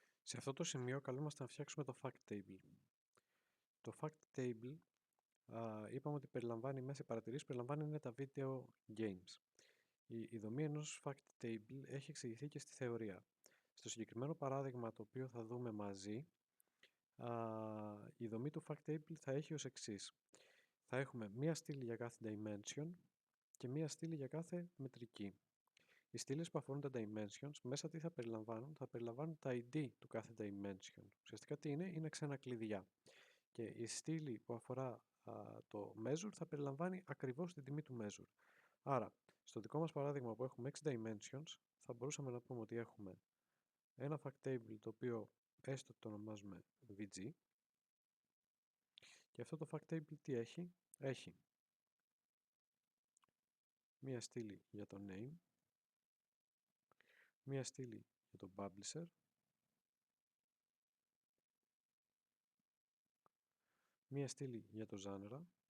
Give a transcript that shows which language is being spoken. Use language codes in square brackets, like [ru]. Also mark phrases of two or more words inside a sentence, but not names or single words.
[el] Σε αυτό το σημείο καλούμαστε να φτιάξουμε το [en] fact table. [el] Το [en] fact table [el] είπαμε ότι περιλαμβάνει μέσα, οι παρατηρήσεις περιλαμβάνει είναι τα video games. Η δομή ενός [en] fact table [el] έχει εξηγηθεί και στη θεωρία. Στο συγκεκριμένο παράδειγμα το οποίο θα δούμε μαζί, η δομή του [en] fact table [el] θα έχει ως εξής. Θα έχουμε μία στήλη για κάθε dimension και μία στήλη για κάθε μετρική. Οι στήλες που αφορούν τα dimensions, μέσα τι θα περιλαμβάνουν? Θα περιλαμβάνουν τα ID του κάθε dimension. Ουσιαστικά τι είναι? Είναι ξένα κλειδιά. Και η στήλη που αφορά το measure θα περιλαμβάνει ακριβώς την τιμή του measure. Άρα, στο δικό μας παράδειγμα που έχουμε 6 dimensions, θα μπορούσαμε να πούμε ότι έχουμε ένα [en] fact table [el] το οποίο έστω το ονομάζουμε VG. Και αυτό το [en] fact table [el] τι έχει? Έχει μία στήλη για το name, μία στήλη για το publisher, μία στήλη για το genre.